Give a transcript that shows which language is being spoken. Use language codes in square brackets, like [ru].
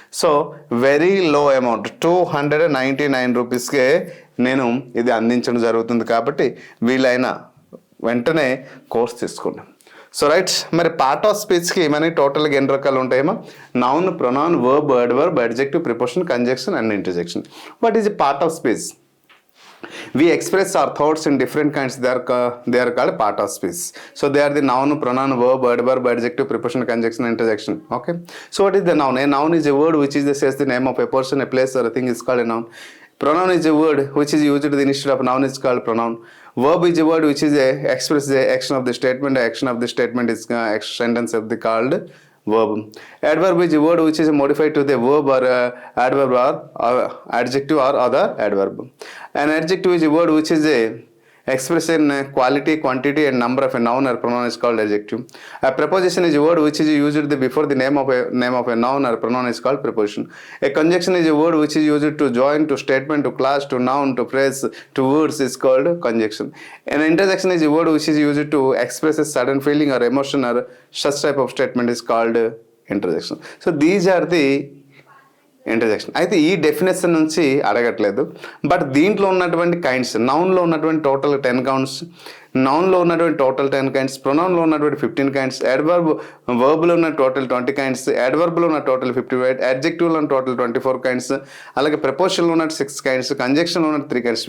[te] So very low amount 299 రూపీస్కే నేను ఇది అందించడం జరుగుతుంది. కాబట్టి వీలైన వెంటనే కోర్స్ తీసుకోండి. సో రైట్, మరి పార్ట్ ఆఫ్ స్పీచ్కి మనకి టోటల్గా ఎన్ని రకాలు ఉంటాయేమో, noun, pronoun, verb, adverb, adjective, preposition, conjunction and interjection. [en] What is a part of speech? We express our thoughts in different kinds. They are called part of speech. So they are the noun, pronoun, verb, adverb, adjective, preposition, conjunction, interjection. Okay. So what is the noun? A noun is a word which says the name of a person, a place, or a thing is called a noun. Pronoun is a word which is used instead of noun is called pronoun. Verb is a word which is expresses the action of the statement. The action of the statement is sentence of the called verb. Adverb is a word which is modified to the verb or adverb or adjective or other adverb. An adjective is a word which is expression quality, quantity and number of a noun or pronoun is called adjective. A preposition is a word which is used before the name of a noun or pronoun is called preposition. A conjunction is a word which is used to join, to statement, to clause, to noun, to phrase, to words is called conjunction. An interjection is a word which is used to express a sudden feeling or emotion or such type of statement is called interjection. So these are the interjection. [te] అయితే ఈ definition నుంచి అడగట్లేదు, but దీంట్లో ఉన్నటువంటి kinds, నౌన్లో ఉన్నటువంటి total 10 counts, నౌన్లో ఉన్నటువంటి total 10 kinds, ప్రొనౌన్లో ఉన్నటువంటి 15 kinds, వర్బ్లో ఉన్న టోటల్ 20 కైండ్స్, యాడ్వర్బ్లో ఉన్న టోటల్ 55, యాడ్జెక్టివ్లో ఉన్న టోటల్ 24 కైండ్స్, అలాగే ప్రపోజన్లో ఉన్న 6 కైండ్స్, కంజంక్షన్లో ఉన్న 3 కైండ్స్.